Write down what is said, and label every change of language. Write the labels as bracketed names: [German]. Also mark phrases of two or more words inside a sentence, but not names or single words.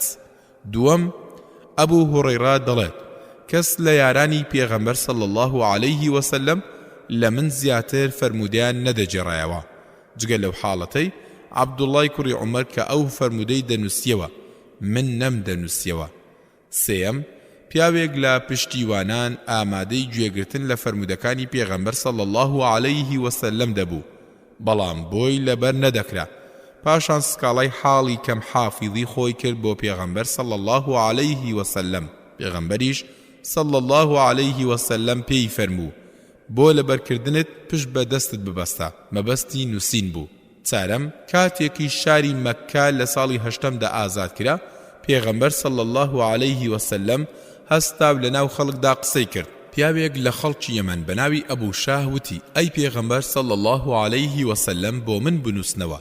[Central Kurdish] دووەم، ئەبوو هوڕەیرا دەڵێت کەس لە یارانی پێغەمبەر [Arabic] صلی الله عليه وسلم [Central Kurdish] لە من زیاتر فەرمودەیان نەدەجێڕایەوە جگەل لەو حاڵەتەی عەبدوڵای کوڕی عومەر کە ئەو فەرمودەی دەنووسیەوە من نەم دەنووسیەوە. سێەم، پیاوێک لە پشتیوانان ئامادەی گوێگرتن لە فەرمودەکانی پێغەمبەر [Arabic] صلی الله عليه وسلم [Central Kurdish] دەبوو، بەڵام بۆی لەبەر نەدەکرا. پاشان سکاڵای حاڵی کەم حافیظی خۆی کرد بۆ پێغەمبەر [Arabic] صلی الله عليه وسلم. [Central Kurdish] پێغەمبەریش [Arabic] صلی الله عليه وسلم [Central Kurdish] پێی فەرموو بۆ لەبەرکردنت پشت بە دەستت ببەستە، مەبەستی نووسین بوو. چارەم، کاتێکی شاری مەککە لە ساڵی 8دا ئازاد کرا، پێغەمبەر [Arabic] صلی الله عليه وسلم [Central Kurdish] هەستاو لە ناو خەڵکدا قسەی کرد. پیاوێک لە خەڵکی یەمەن بە ناوی ئەبوو شاه وتی ئەی پێغەمبەر [Arabic] صلی الله عليه وسلم [Central Kurdish] بۆ من بنووسنەوە.